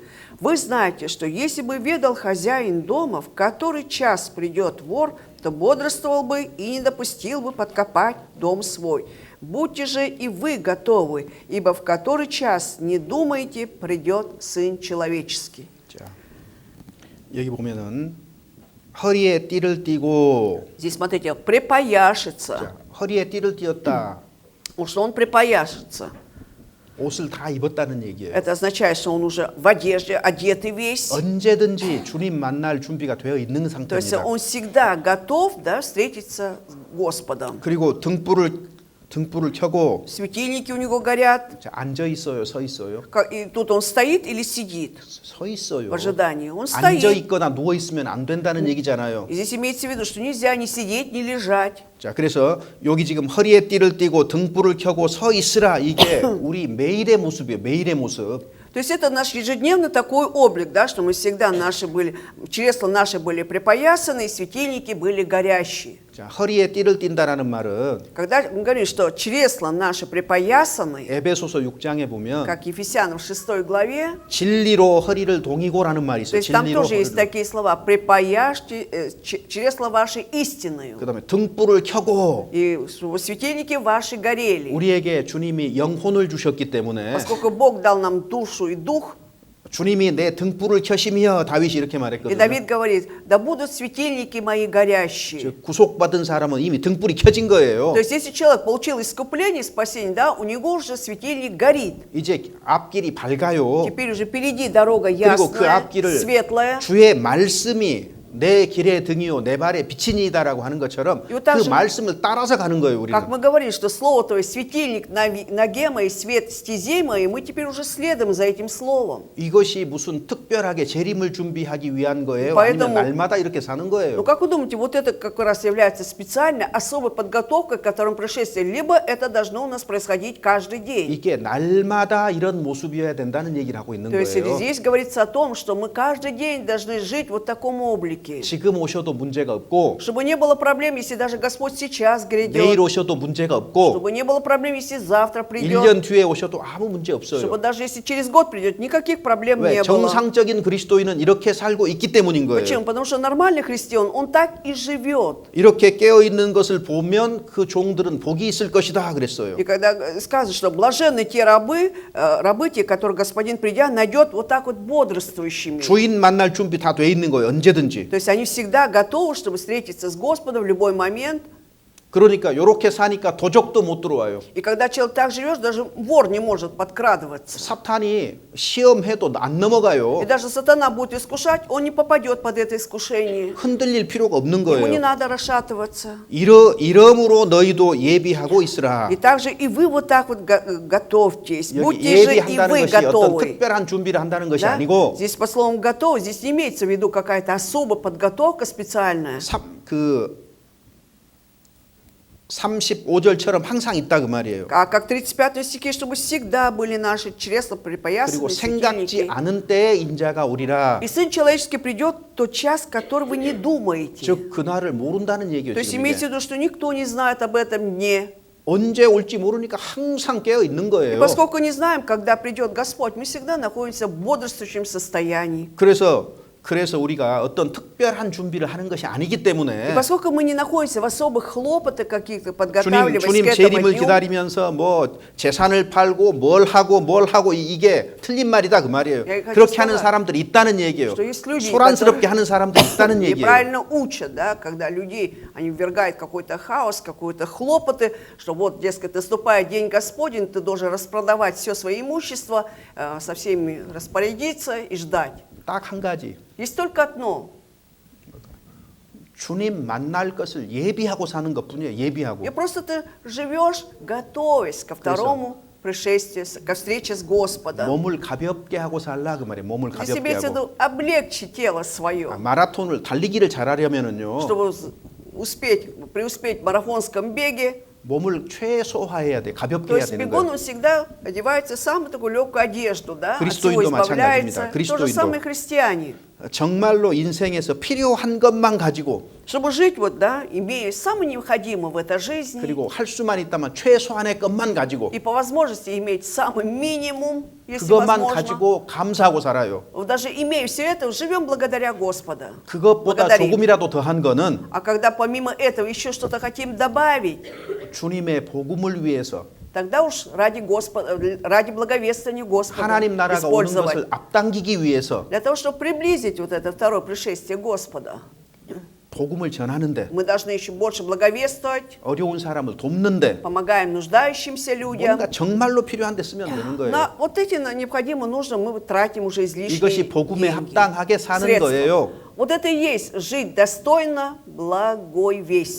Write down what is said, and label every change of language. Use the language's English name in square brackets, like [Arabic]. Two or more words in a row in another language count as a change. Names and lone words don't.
[Russian] Вы знаете, что если бы ведал хозяин дома, в который час придет вор, то бодрствовал бы и не допустил бы подкопать дом свой. Будьте же и вы готовы, ибо в который час, не думайте, придет Сын Человеческий». [Korean] 자, 여기 보면은 허리에 띠를 띠고 [Russian] Здесь, смотрите, припояшется. [Korean] 자, 허리에 띠를 띠었다. [Russian] Что он припояшется? [Korean] 옷을 다 입었다는 얘기예요. [Russian] Это означает, что он уже в одежде, одетый весь. [Korean] 언제든지 주님 만날 준비가 되어 있는 [Russian] То есть [Korean] 상태입니다. [Russian] он всегда готов, да, встретиться с Господом. [Korean] 그리고 등불을 켜고 [Russian] Светильники у него горят. [Korean] 자, 앉아 있어요, 서 있어요? [Russian] И тут он стоит или сидит [Korean] 서 있어요. [Russian] в ожидании? Он [Korean] 앉아 [Russian] стоит. [Korean] 있거나 누워 있으면 안 된다는 얘기잖아요. [Russian] И здесь имеется в виду, что нельзя ни сидеть, ни лежать. [Korean] 자, 그래서 여기 지금 허리에 띠를 띠고 등불을 켜고 서 있으라 이게 우리 매일의 모습이에요. 매일의 모습. [Russian] То есть это наш ежедневный такой облик, да, что мы всегда чресла наши были припоясаны, и светильники были горящие. [Korean] 자, 허리에 띠를 띈다라는 말은 [Russian] Когда мы говорим, что чресла наши припоясаны, [Korean] 에베소서 6장에 보면 [Russian] как Ефесянам в 6 главе, [Korean] 진리로 허리를 동이고라는 말이 [Russian] то [Korean] 있어요. [Russian] есть там [Korean] 진리로 [Russian] тоже есть [Korean] 허리를. [Russian] такие слова: припояшьте чресла ваши истинную, [Korean] 그다음에 등불을 켜고 [Russian] и чтобы светильники ваши горели. [Korean] 우리에게 주님이 영혼을 주셨기 때문에 [Russian] Поскольку Бог дал нам душу и дух, [Korean] 주님이 내 등불을 켜시며 다윗이 이렇게 [Russian] и [Korean] 말했거든요. [Russian] Давид говорит: да будут светильники мои горящие. [Korean] 즉, 구속받은 사람은 이미 등불이 켜진 거예요. [Russian] То есть если человек получил искупление, спасение, да, у него уже светильник горит. [Korean] 이제 앞길이 밝아요. [Russian] Теперь уже впереди дорога [Korean] 그리고 그 [Russian] ясная, [Korean] 앞길을 [Russian] светлая. [Korean] 주의 말씀이 내 길의 등이요 내 발의 빛이니이다라고 하는 것처럼 요 그 [Russian] также- [Korean] 말씀을 따라서 가는 거예요. 우리는. [Russian] Как мы говорили, что слово, то есть светильник на ноге моей, свет стезей моей, мы теперь уже следуем за этим словом. [Korean] 이것이 무슨 특별하게 재림을 준비하기 위한 거예요? [Russian] Поэтому- [Korean] 아니면 날마다 이렇게 사는 [Russian] Ну [Korean] 거예요? [Russian] как вы думаете, вот это как раз является специальной, особой подготовкой к которому пришествие, либо это должно у нас происходить каждый день? [Korean] 이게 날마다 이런 모습이어야 된다는 얘기를 하고 있는 [Russian] То есть [Korean] 거예요. [Russian] здесь говорится о том, что мы каждый день должны жить вот в таком облике. грешники. [Korean] 지금 오셔도 문제가 없고 [Russian] Чтобы не было проблем, если даже Господь сейчас [Korean] 내일 [Russian] грядет. [Korean] 오셔도 문제가 없고 [Russian] Чтобы не было проблем, если завтра [Korean] 1년 [Russian] придет. [Korean] 뒤에 오셔도 아무 문제 없어요. [Russian] Чтобы даже если через год придет, никаких проблем [Korean] 왜? [Russian] не было. [Korean] 정상적인 그리스도인은 이렇게 살고 있기 때문인 거예요. [Russian] Почему? Потому что нормальный христиан, он так и живет. [Korean] 이렇게 깨어 있는 것을 보면 그 종들은 복이 있을 것이다 그랬어요. [Russian] И когда сказано, что блаженны те рабы, рабы те, которые господин, придя, найдет вот так вот бодрствующими. [Korean] 주인 만날 준비 다 돼 있는 거예요. 언제든지. [Russian] То есть они всегда готовы, чтобы встретиться с Господом в любой момент. [Korean] 그러니까 이렇게 사니까 도적도 못 들어와요. [Russian] И когда человек так живет, даже вор не может подкрадываться. [Korean] 사탄이 시험해도 안 넘어가요. [Russian] И даже сатана будет искушать, он не попадет под это искушение. [Korean] 흔들릴 필요가 없는 [Russian] Ему не [Korean] 거예요. [Russian] надо расшатываться. [Korean] 이러므로 너희도 예비하고 있으라. [Russian] И также и вы вот так вот готовьтесь. [Korean] 여기 [Russian] Будьте же и [Korean] 예비한다는 [Russian] вы [Korean] 것이 어떤 [Russian] готовы. [Korean] 특별한 준비를 한다는 것이 [Russian] Да? [Korean] 아니고 [Russian] Здесь по словам готов, здесь не имеется в виду какая-то особая подготовка специальная. [Korean] 35절처럼 항상 있다 그 말이에요. [Russian] А как 35 стихе, чтобы всегда были наши чресла припоясаны, [Korean] 그리고 생각지 [Russian] светильники. [Korean] 않은 때에 인자가 오리라. [Russian] И Сын Человеческий придет в тот час, который вы не думаете. [Korean] 즉 그날을 모른다는 얘기예요. [Russian] То есть [Korean] 지금 [Russian] имейте в [Korean] 이게. [Russian] виду, что никто не знает об этом дне. [Korean] 언제 올지 모르니까 항상 깨어 있는 [Russian] И [Korean] 거예요. [Russian] поскольку не знаем, когда придет Господь, мы всегда находимся в бодрствующем состоянии. [Korean] 그래서 우리가 어떤 특별한 준비를 하는 것이 아니기 [Russian] И [Korean] 때문에 [Russian] поскольку мы не находимся в особых хлопотах каких-то, [Korean] 주님 [Russian] подготавливаясь к этому [Korean] 재림을 [Russian] дню, [Korean] 기다리면서 뭐 재산을 팔고 뭘 하고 이게 틀린 말이다 그 말이에요. [Russian] Я хочу [Korean] 그렇게 하는 [Russian] сказать, [Korean] 사람들이 있다는 얘기예요. [Russian] что есть люди, [Korean] 소란스럽게 [Russian] которые [Korean] 하는 사람들이 있다는 얘기예요. [Russian] неправильно учат, да, когда людей, они ввергают в какой-то хаос, какие-то хлопоты, что вот, дескать, наступает день Господень, ты должен распродавать все свое имущество, со всеми распорядиться и ждать. [Korean] 딱 한 가지. [Russian] Есть только одно. [Korean] 주님 만날 것을 예비하고 사는 것뿐이에요. 예비하고. [Russian] И просто ты живешь, готовясь ко второму пришествию, ко встрече с Господом. [Korean] 몸을 가볍게 하고 살라 그 말이에요. 몸을 [Russian] Здесь [Korean] 가볍게 [Russian] имеется в [Korean] 하고. [Russian] виду облегчить тело свое, [Korean] 마라톤을 달리기를 잘하려면은요. [Russian] чтобы преуспеть в марафонском беге. [Korean] 몸을 최소화해야 돼. 가볍게 [Russian] То [Korean] 해야 [Russian] есть [Korean] 되는 [Russian] бегун, [Korean] 거예요. [Russian] он всегда одевается в самую такую легкую одежду, да, от всего [Korean] 그리스도인도 [Russian] избавляется. [Korean] 마찬가지입니다. [Russian] То же [Korean] 그리스도인도. [Russian] самое христиане. [Korean] 정말로 인생에서 필요한 것만 가지고 [Russian] Чтобы жить, вот, да, имея самое необходимое в этой жизни, [Korean] 그리고 할 수만 있다면 최소한의 것만 가지고 [Russian] и по возможности иметь самый минимум, если [Korean] 그것만 [Russian] возможно. [Korean] 가지고 감사하고 살아요. [Russian] Вот даже имея все это, живем благодаря Господа. [Korean] 그것보다 [Russian] благодарим. [Korean] 조금이라도 더한 거는 [Russian] А когда помимо этого еще что-то хотим добавить, [Korean] 주님의 복음을 위해서 [Russian] тогда уж ради Господа, ради благовествования Господа [Korean] 하나님 나라가 오는 [Russian] использовать. [Korean] 것을 앞당기기 위해서 [Russian] Для того, чтобы приблизить вот это второе пришествие Господа, [Korean] 복음을 전하는데 [Russian] мы должны еще больше благовествовать, [Korean] 어려운 사람을 돕는데 [Russian] помогаем нуждающимся людям. [Korean] 뭔가 정말로 필요한 데 쓰면 되는 거예요. [Russian] На вот эти необходимо нужно, мы тратим уже излишние [Korean] 이것이 복음에 [Russian] деньги, [Korean] 합당하게 사는 [Russian] средства. [Korean] 거예요. [Russian] Вот это и есть жить достойно благой вести.